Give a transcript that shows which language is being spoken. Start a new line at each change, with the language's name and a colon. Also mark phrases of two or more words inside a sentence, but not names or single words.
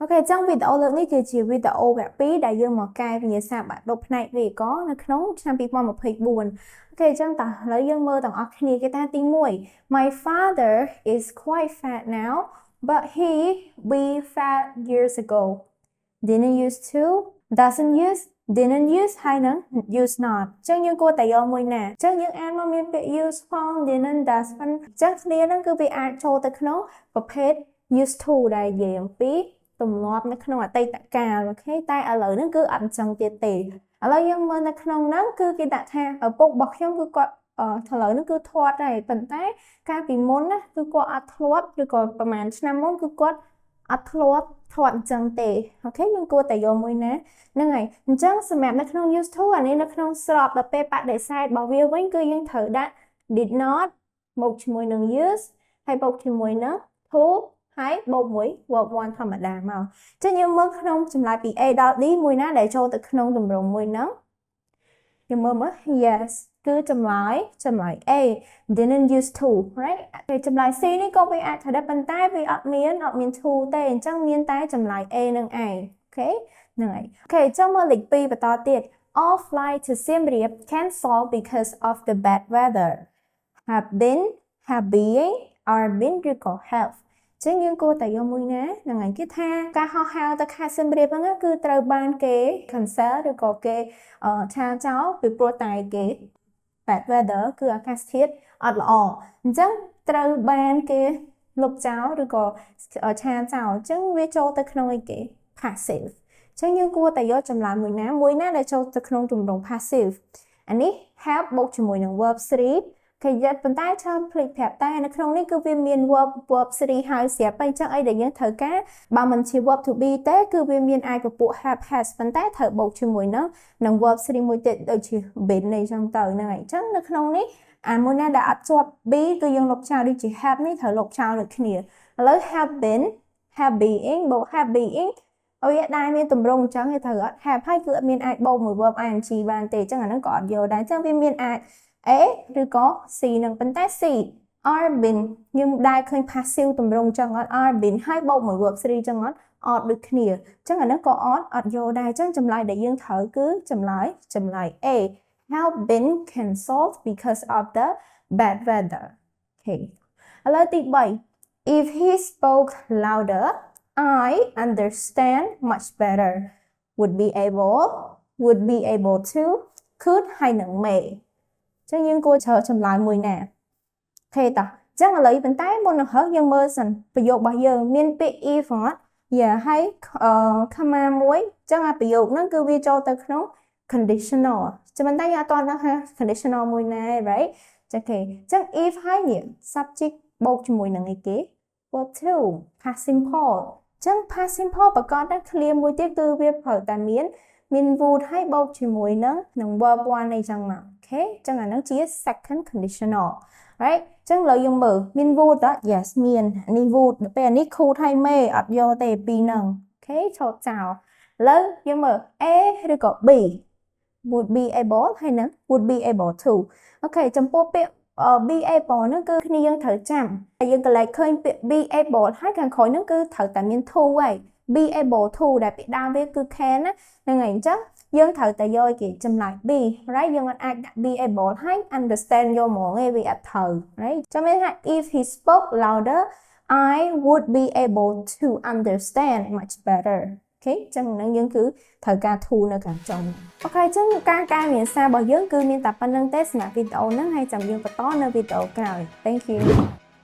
Khmer: Ok ចឹងវីដេអូលើកនេះគឺជាវីដេអូវគ្គ2ដែលយើងមកកែវិញ្ញាសាបាក់ដប់ផ្នែកវាក៏នៅក្នុងឆ្នាំ2024 Ok ចឹងតើឥឡូវយើងមើលទាំងអស់គ្នាគេថាទី1
English: My father is quite fat now but he be fat years ago didn't used to doesn't use didn't use
Khmer: ហើយនឹង
English: use not
Khmer: ចឹងយើងគួរតែយកមួយណាចឹងយើង អានមកមានពាក្យ use ផង
English: didn't does
Khmer: ចឹងគ្នាហ្នឹងគឺវាអាចចូលទៅក្នុងប្រភេទ
English: used to
Khmer: ដែលនិយាយអំពីទម្លាប់នៅក្នុងអតីតកាលអូខេតែឥឡូវហ្នឹងគឺអត់អញ្ចឹងទៀតទេឥឡូវយើងមើលនៅក្នុងហ្នឹងគឺគេដាក់ថាឪ ពុករបស់ខ្ញុំគឺគាត់ឥឡូវហ្នឹងគឺធាត់ហើយប៉ុន្តែកាលពីមុនណាគឺគាត់អត់ធ្លាប់ឬក៏ប្រហែលឆ្នាំមុនគឺគាត់អត់ធ្លាប់ធាត់អញ្ចឹងទេអូខេយើងគួរ តែយកមួយណាហ្នឹងហើយអញ្ចឹងសម្រាប់នៅក្នុង
English: used to
Khmer: អានេះនៅក្នុងស្របដល់ពេលបដិសេធរបស់វាវិញគឺយើងត្រូវដាក់
English: did not
Khmer: មកជាមួយនឹង use ហើយបូកជាមួយនឹង toហើយបូកមួយ verb 1ធម្មតាមកចឹងយើងមើលក្នុងចម្លើយពី A ដល់ D មួយណាដែលចូលទៅក្នុងទម្រង់មួយហ្នឹងយើងមើលមើល yes គឺចម្លើយ A
English: didn't use to right
Khmer: ហើយចម្លើយ C នេះក៏វាអាចត្រូវដែរប៉ុន្តែវាអត់មាន to ទេអញ្ចឹងមានតែចម្លើយ A នឹងឯងអូខេហ្នឹងហើយអូខេចុះមើលលេខ2បន្តទៀត
English: All flight to Siem Reap cancelled because of the bad weather have being are been
Khmer: ឬក៏ haveចឹងយើងគួរតែយកមួយណាហ្នឹងហើយគេថាការហោះហើរទៅខេត្តសៀមរាបហ្នឹងគឺត្រូវបានគេ cancel ឬក៏គេឆាចោលពីព្រោះតែគេ
English: bad weather
Khmer: គឺអាកាសធាតុអត់ល្អអញ្ចឹងត្រូវបានគេលុបចោលឬក៏ឆាចោលអញ្ចឹងវាចូលទៅក្នុងអីគេ passive អញ្ចឹង យើងគួរតែយកចម្លើយមួយណាដែលចូលទៅក្នុងទម្រង់ passive អានេះ have បូកជាមួយនឹង verb 3គេយកប៉ុន្តែចាំភ្លេចប្រាប់តែនៅក្នុងនេះគឺវាមាន verb 3ហើយស្រាប់អញ្ចឹងអីដែលយើងត្រូវការបើមិនជា verb to be ទេគឺវាមានអាចពពួក
English: have has
Khmer: ប៉ុន្តែត្រូវបូកជាមួយនឹង verb 3មួយទៀតដូចជា been នេះអញ្ចឹងទៅហ្នឹងហើយអញ្ចឹងនៅក្នុងនេះអាមួយណាដែលអត់ជាប់ be គឺ យើងលុបចោលដូចជា have នេះត្រូវលុបចោលដូចគ្នាឥឡូវ
English: have been have being
Khmer: បូក have being អូយដែរមានទម្រង់អញ្ចឹងគេត្រូវអត់ have ហើយគឺ អត់មានអាចបូកមួយ
English: verb ing
Khmer: បានទេអញ្ចឹងអាហ្នឹងក៏អត់យកដែរអញ្ចឹងវាមានអាចA ឬក៏ C នឹងប៉ុន្តែ C
English: are been
Khmer: យើងដែរឃើញ passive ទម្រង់ចឹងអត់ are been ហើយបូកមួយ verb 3ចឹងអត់ដូចគ្នាចឹងអានេះក៏អត់យកដែរចឹងចម្លើយដែលយើងត្រូវគឺចម្លើយ A
English: have been cancelled because of the bad weather
Khmer: អូខេឥឡូវទី3
English: if he spoke louder I understand much better would be able to could
Khmer: ហើយនឹង mayចឹងយើងគួរchờចម្លើយមួយណាអូខេតោះចឹងឥឡូវប៉ុន្តែមុននឹងហៅយើងមើលសិនប្រយោគរបស់យើងមានពាក្យ if អត់យ៉ាហើយcomma មួយចឹងអាប្រយោគហ្នឹងគឺវាចូលទៅក្នុង conditional ចឹងប៉ុន្តែយើងអត់ទាន់ដឹងថា conditional មួយណា right ចឹងគេចឹង if ហើយនេះ subject បូកជាមួយនឹងអីគេ
English: verb to past simple
Khmer: ចឹង
English: past simple
Khmer: ប្រកបដោយ clear មួយទៀតគឺវាត្រូវតែមាន would ហើយបូកជាមួយនឹង verb 1អីចឹងមកអូខេចឹងអាហ្នឹងជា
English: second conditional right
Khmer: ចឹងលើយើង មើលមាន would អត់ yes មាននេះ would ដល់ពេលអានេះ could ហើយ may អត់យកទេពីរហ្នឹងអូខេឆោតចោលឥឡូវយើងមើល A ឬក៏ B
English: would be able
Khmer: ហើយ នឹង
English: would be able to
Khmer: អូខេចំពោះពាក្យ
English: be able
Khmer: ហ្នឹងគឺគ្នាយើងត្រូវចាំហើយយើងកន្លែងឃើញពាក្យ
English: be able
Khmer: ហើយខាងក្រោយហ្នឹងគឺត្រូវតែមាន to ហើយ
English: be able to
Khmer: ដែលពាក្យដើមវាគឺ can ណាហ្នឹងហើយអញ្ចឹងយើងត្រូវតែយកគេចម្លើយ B right យើងអាចដាក់
English: be able
Khmer: ហើយ understand យកហ្មងឯងវាអត់ត្រូវ right ចាំមានថា
English: if he spoke louder I would be able to understand much better
Khmer: អូខេចឹងហ្នឹងយើងគឺត្រូវការ to នៅខាងចុងអូខេចឹងការកែវិញ្ញាសារបស់យើងគឺមានតែប៉ុណ្្នឹងទេសម្រាប់វីដេអូហ្នឹងហើយចាំយើងបន្តនៅវីដេអូក្រោយ
English: Thank you